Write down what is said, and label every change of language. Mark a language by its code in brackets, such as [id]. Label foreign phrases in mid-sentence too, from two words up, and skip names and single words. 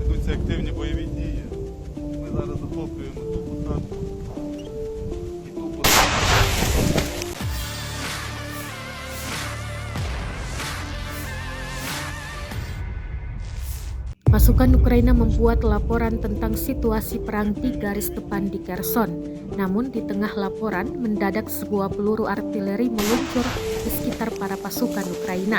[uk] ведуться активні бойові дії. Ми зараз захоплюємо ту посадку і ту посадку. [id] Pasukan Ukraina membuat laporan tentang situasi perang di garis depan di Kherson. Namun di tengah laporan, mendadak sebuah peluru artileri meluncur di sekitar para pasukan Ukraina.